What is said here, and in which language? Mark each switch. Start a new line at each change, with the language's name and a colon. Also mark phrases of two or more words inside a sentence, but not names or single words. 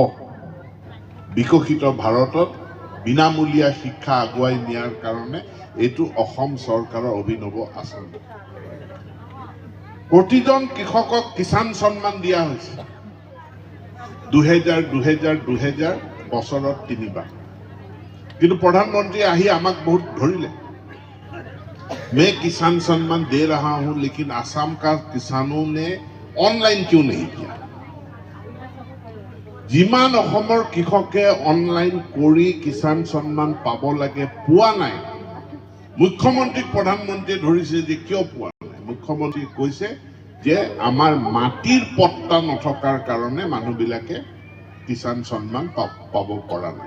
Assamese: বিকশিত ভাৰতত বিনামূলীয়া শিক্ষা আগুৱাই নিয়াৰ কাৰণে এইটো অসম চৰকাৰৰ অভিনৱ আঁচনি। প্ৰতিজন কৃষকক কিষাণ সন্মান দিয়া হৈছে 2000 বছৰত 3 বাৰ। কিন্তু প্ৰধানমন্ত্ৰী আহি আমাক বহুত ধৰিলে,
Hindi: मैं किसान सम्मान दे रहा हूं लेकिन आसाम का किसानों ने ऑनलाइन क्यों नहीं किया?
Assamese: जिमान অসমৰ কৃষকে অনলাইন কৰি কিষাণ সন্মান পাব লাগে পোৱা নাই। মুখ্যমন্ত্ৰীক প্ৰধানমন্ত্ৰীয়ে ধৰিছে যে কিয় পোৱা নাই। মুখ্যমন্ত্ৰী কৈছে যে আমাৰ মাটিৰ পট্টা নথকাৰ কাৰণে মানুহবিলাকে কিষাণ সন্মান পাব পৰা নাই।